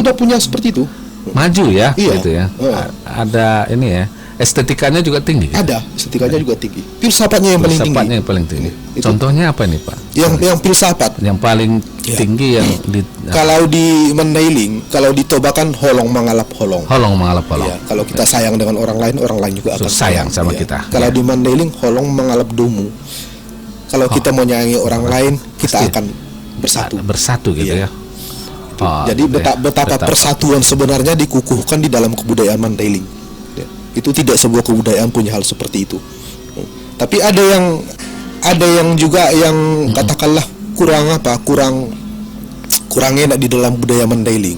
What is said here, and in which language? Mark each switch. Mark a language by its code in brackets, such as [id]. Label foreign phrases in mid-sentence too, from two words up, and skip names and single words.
[id] sudah punya seperti itu. maju ya, Iya. gitu ya. Ada ini ya, estetikanya juga tinggi. Gitu? Ada, estetikanya juga tinggi. Filsafatnya yang paling tinggi. Filsafatnya yang paling tinggi. Itu. Contohnya apa nih Pak? Yang filsafat. Yang paling tinggi yang di Kalau di Mandailing, kalau ditobakan [btm] holong mengalap holong. holong mengalap holong. [id] Ya, kalau kita sayang dengan orang lain juga akan sayang sama ya. kita. Kalau Ya. di Mandailing [btm] holong mengalap domu. [id] Kalau kita mau nyanyi orang lain, kita Pasti. akan bersatu. Bersatu gitu Iya. ya. Oh, Jadi gitu ya. betapa persatuan sebenarnya dikukuhkan di dalam kebudayaan Mandailing. Ya. Itu tidak sebuah kebudayaan punya hal seperti itu. Tapi ada yang juga yang katakanlah kurang enak di dalam budaya Mandailing.